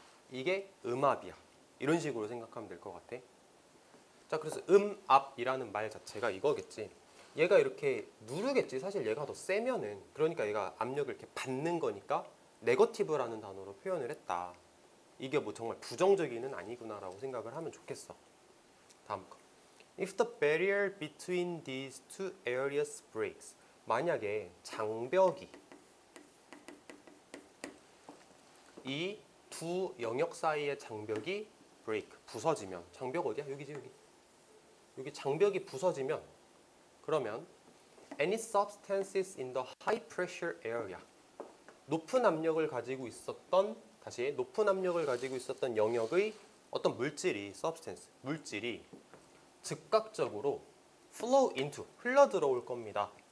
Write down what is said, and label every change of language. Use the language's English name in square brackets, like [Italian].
[Korean] 이게 음압이야. 이런 식으로 생각하면 될 것 같아. 자, 그래서 음압이라는 말 자체가 이거겠지. 얘가 이렇게 누르겠지. 사실 얘가 더 세면은, 그러니까 얘가 압력을 이렇게 받는 거니까 네거티브라는 단어로 표현을 했다. 이게 뭐 정말 부정적인은 아니구나라고 생각을 하면 좋겠어. 다음 거. [English] If the barrier between these two areas breaks. [Korean] 만약에 장벽이 이 두 영역 사이의 장벽이 break, 부서지면, 장벽 어디야? 여기지, 여기. 여기 장벽이 부서지면, 그러면 [English] any substances in the high pressure area, [Korean] 높은 압력을 가지고 있었던, 다시 높은 압력을 가지고 있었던 영역의 어떤 물질이, substance, 물질이 즉각적으로 [English] flow into, [Korean] 흘러 들어올 겁니다.